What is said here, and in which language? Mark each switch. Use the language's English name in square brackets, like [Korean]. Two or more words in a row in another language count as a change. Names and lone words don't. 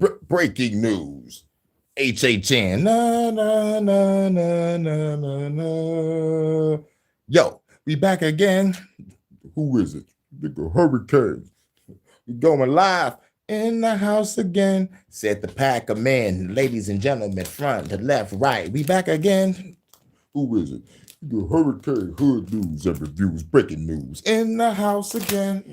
[English] breaking news. HHN. Na, na, na, na, na, na, na. Yo, we back again. Who is it? Nigga Hurricane. We going live in the house again. Said the pack of men, ladies and gentlemen, front to left, right. We back again. Who is it? The Hurricane Hood News and Reviews, breaking news in the house again.